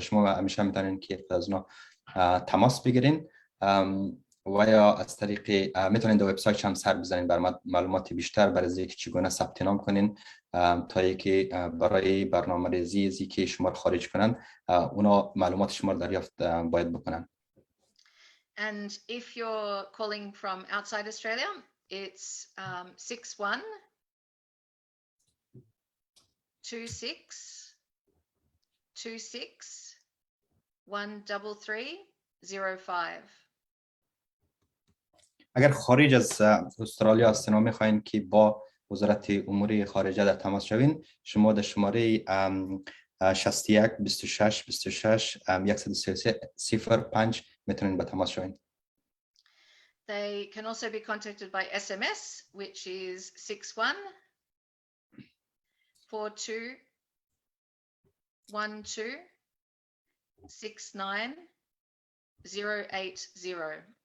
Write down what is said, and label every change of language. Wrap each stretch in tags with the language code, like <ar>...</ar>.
<fa>شما همیشه میتونین که از اونا تماس بگیرین و یا از طریق میتونین در وبسایت هم سر بزنین بر معلومات بیشتر برای اینکه چگونه ثبت نام کنین تا اینکه برای برنامه‌ریزی از اینکه شما رو خارج کنن اونا معلومات شما رو دریافت باید بکنن.</fa> <en>And if you're calling from outside Australia, it's 61 26 26 133 05.</en> <fa>اگر خارج از استرالیا هستین و میخواین که با وزارت امور خارجه در تماس شوین، شما در شماره 61 26 26 133 05 میتونین به تماس شوین.</fa> <en>They can also be contacted by SMS, which is 61 42 12 69 080.</en>